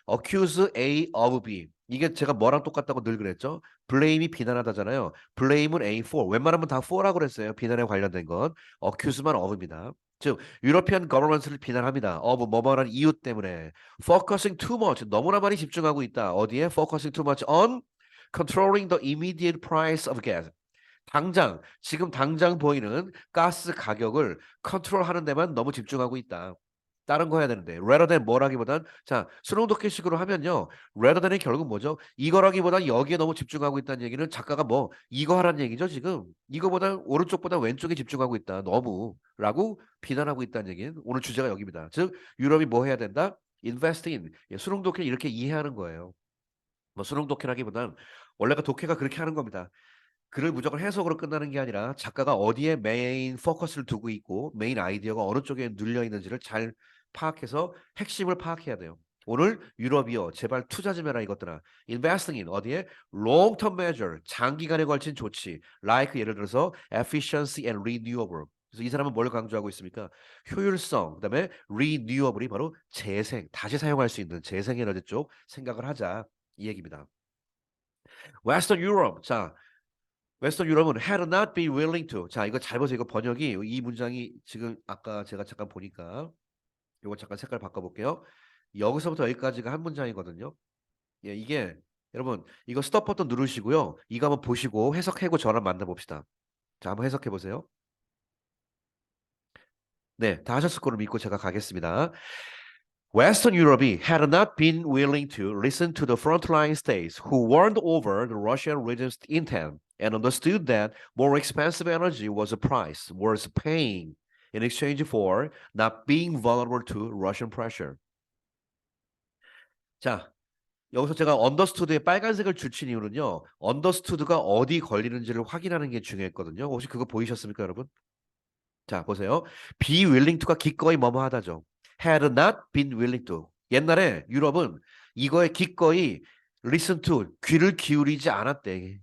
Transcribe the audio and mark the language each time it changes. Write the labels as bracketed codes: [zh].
[en] accuse A of B. [ko] 이게 제가 뭐랑 똑같다고 늘 그랬죠? blame이 비난하다잖아요. blame은 [en] A for. [ko] 웬만하면 다 for라고 그랬어요. 비난에 관련된 건. accuse만 of입니다. 즉, 유러피안 거버넌스를 비난합니다. of 뭐뭐라는 이유 때문에. [en] focusing too much. [ko] 너무나 많이 집중하고 있다. 어디에? [en] focusing too much on controlling the immediate price of gas. [ko] 지금 당장 보이는 가스 가격을 컨트롤하는 데만 너무 집중하고 있다. 다른 거 해야 되는데 [en] rather than [ko] 뭐라기보단 자 수능독해식으로 하면요 rather than이 결국 뭐죠? 이거라기보단 여기에 너무 집중하고 있다는 얘기는 작가가 뭐 이거 하라는 얘기죠 지금 이거보다 오른쪽보다 왼쪽에 집중하고 있다 너무 라고 비난하고 있다는 얘기는 오늘 주제가 여기입니다. 즉 유럽이 뭐 해야 된다? [en] invest in [ko] 수능독해 이렇게 이해하는 거예요. 뭐 수능독해라기보단 원래가 독해가 그렇게 하는 겁니다. 글을 무조건 해석으로 끝나는 게 아니라 작가가 어디에 메인 포커스를 두고 있고 메인 아이디어가 어느 쪽에 눌려 있는지를 잘 파악해서 핵심을 파악해야 돼요. 오늘 유럽이요. 제발 투자 좀 해라 이것들아. [en] Investing in [ko] 어디에? [en] Long term measure. [ko] 장기간에 걸친 조치. [en] Like [ko] 예를 들어서 [en] efficiency and renewable. [ko] 그래서 이 사람은 뭘 강조하고 있습니까? 효율성, 그다음에 renewable이 바로 재생, 다시 사용할 수 있는 재생 에너지 쪽 생각을 하자. 이 얘기입니다. Western Europe. 자, 웨스턴 유럽은 [en] had not been willing to. [ko] 자, 이거 잘 보세요. 이거 번역이 이 문장이 지금 아까 제가 잠깐 보니까 이거 잠깐 색깔 바꿔볼게요. 여기서부터 여기까지가 한 문장이거든요. 이게 여러분 이거 스톱 버튼 누르시고요. 이거 한번 보시고 해석하고 저랑 만나봅시다. 자, 한번 해석해 보세요. 네, 다 하셨을 거로 믿고 제가 가겠습니다. [en] Western Europe had not been willing to listen to the frontline states who warned over the Russian regime's intent and understood that more expensive energy was a price worth paying in exchange for not being vulnerable to Russian pressure. [ko] 자, 여기서 제가 understood에 빨간색을 줄친 이유는요. understood가 어디 걸리는지를 확인하는 게 중요했거든요. 혹시 그거 보이셨습니까, 여러분? 자, 보세요. be willing to가 기꺼이 뭐뭐 하다죠. [en] had not been willing to. [ko] 옛날에 유럽은 이거에 기꺼이 [en] listen to, [ko] 귀를 기울이지 않았대.